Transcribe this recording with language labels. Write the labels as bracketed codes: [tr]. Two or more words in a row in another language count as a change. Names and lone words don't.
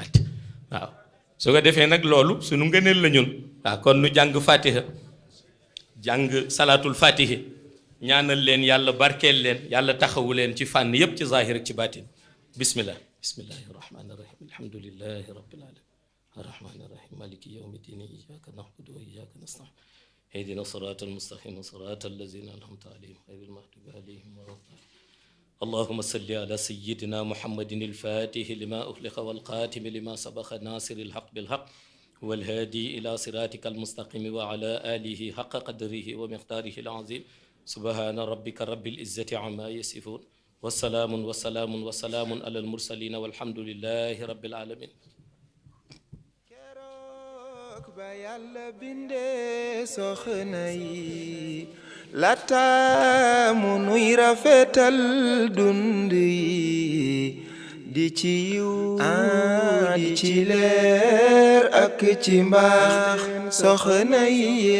[wo] àtte waaw su ko defee nag loolu suñu ngëneel la ñun waaw kon nu jàng fatiha jàng [ar] صلاة الفاتحة [wo] ñaanal leen yàlla barkeel leen yàlla taxawu leen ci fànn yépp ci zahir ak ci baatin [ar] بسم الله بسم الله الرحمن الرحيم الحمد لله رب العالمين الرحمن الرحيم مالك يوم الدين إياك نعبد وإياك نستعين اهدنا الصراط المستقيم صراط الذين أنعمت عليهم غير المغضوب عليهم ولا الضالين اللهم صل على سيدنا محمد الفاتح لما أغلق والقاتم لما سبق ناصر الحق بالحق والهادي إلى صراطك المستقيم وعلى آله حق قدره ومقداره العظيم سبحان ربك رب العزة عما يصفون وسلام على المرسلين والحمد لله رب العالمين [wo] ba yàlla bindee soxna yi laata mu nuy rafetal dund yi di ci yiw di ci leer ak ci mbaax soxna yi